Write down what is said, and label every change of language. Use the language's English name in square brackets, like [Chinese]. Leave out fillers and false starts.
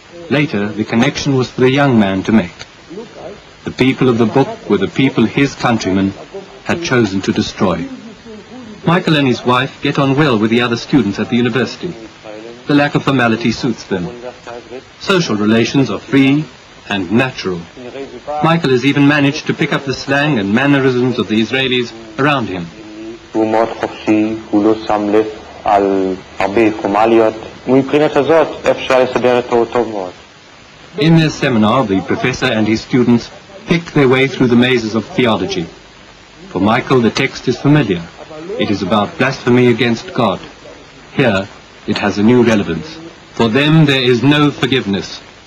[English] Later, the connection was for the young man to make. The people of the book were the people his countrymen had chosen to destroy. Michael and his wife get on well with the other students at the university. The lack of formality suits them. Social relations are free and natural. Michael has even managed to pick up the slang and mannerisms of the Israelis around him. [Hebrew] הוא מאוד חופשי, הוא לא שם לב על הרבה פורמליות. מבחינת הזאת אפשר לסדר אותו טוב מאוד. [English] In their seminar, the professor and his students pick their way through the mazes of theology. For Michael, the text is familiar. It is about blasphemy against God. Here, it has a new relevance. For them, there is no forgiveness.